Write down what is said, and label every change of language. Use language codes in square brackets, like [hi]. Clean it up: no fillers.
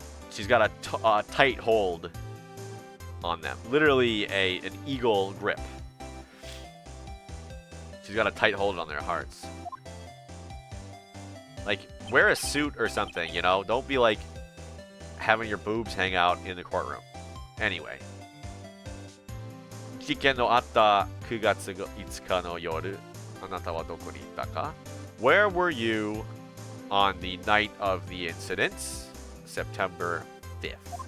[en] She's got a tight hold on them. Literally an eagle grip. She's got a tight hold on their hearts. Like, wear a suit or something, you know? Don't be like having your boobs hang out in the courtroom. Anyway. [ja] 事件のあった9月5日の夜、あなたはどこにいたか? [en] Where were you on the night of the incidents? September 5th.